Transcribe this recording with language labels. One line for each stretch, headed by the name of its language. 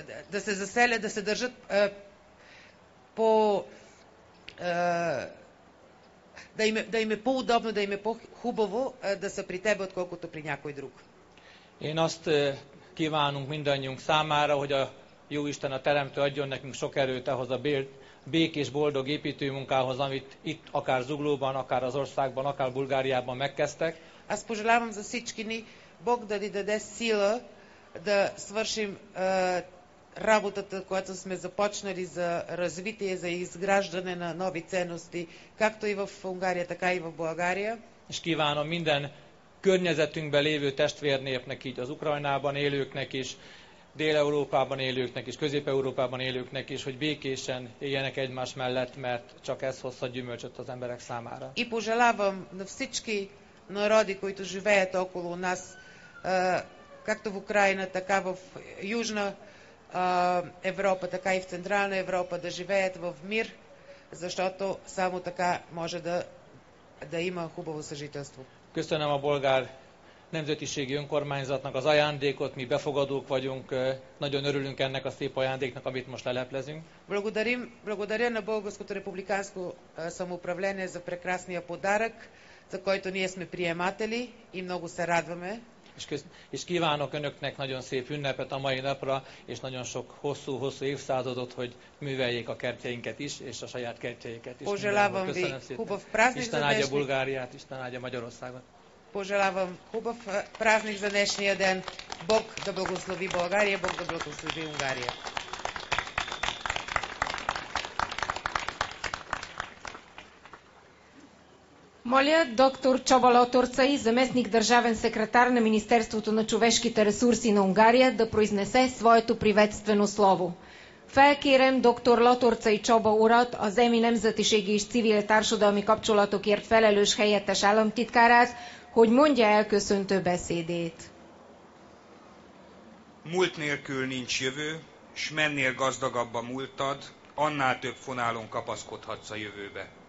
Bulgarian: Да се заселят, да се държат по... Да им е по-удобно, да им е по-хубаво да са при тебе, отколкото при някой друг.
Hungarian: Én azt kívánunk mindannyiunk számára, hogy a Jóisten, a Teremtő adjon nekünk sok erőt ahhoz a békés, boldog építőmunkához, amit itt akár Zuglóban, akár az országban, akár Bulgáriában megkezdtek.
Bulgarian: Аз пожелавам за всички ни Бог да ни даде сила да свършим работата, която сме започнали за развитие, за изграждане на нови ценности, както и в Унгария, така и в България.
Hungarian: És kívánom minden környezetünkben lévő testvérnépnek, így az Ukrajnában élőknek is, Dél-Európában élőknek is, Közép-Európában élőknek is, hogy békésen éljenek egymás mellett, mert csak ez hozza gyümölcsöt az emberek számára.
Bulgarian: И пожелавам на всички народи, които живеят около нас, както в Украина, така в Южна Европа, така и в Централна Европа, да живеят в мир, защото само така може да има хубаво съжителство.
Hungarian: Köszönöm a bolgár nemzetiségi önkormányzatnak az ajándékot, mi befogadók vagyunk, nagyon örülünk ennek a szép ajándéknak, amit most leleplezünk.
Bulgarian: Благодаря на Българското републиканско самоуправление за прекрасния подарък, за който ние сме приематели и много се радваме.
Hungarian: És kívánok önöknek nagyon szép ünnepet a mai napra, és nagyon sok hosszú évszázadot, hogy műveljék a kertjeinket is, és a saját kertjeiket is. Köszönöm szépen. Isten áldja Bulgáriát, Isten áldja Magyarországot.
Bulgarian: Пожелавам хубав празник за днешния ден. Бог да благослови България, Бог да благослови Унгария. Моля доктор Чоба Лоторцай, заместник държавен секретар на Министерството на човешките ресурси на Унгария, да произнесе своето приветствено слово.
Hungarian: Felkérem dr. Latorczai Csaba urat, az EMI Nemzetiségi és Civil Társadalmi Kapcsolatokért felelős helyettes államtitkárát, hogy mondja el köszöntő beszédét. Múlt nélkül nincs jövő, s mennél gazdagabb a múltad, annál több fonálon kapaszkodhatsz a jövőbe.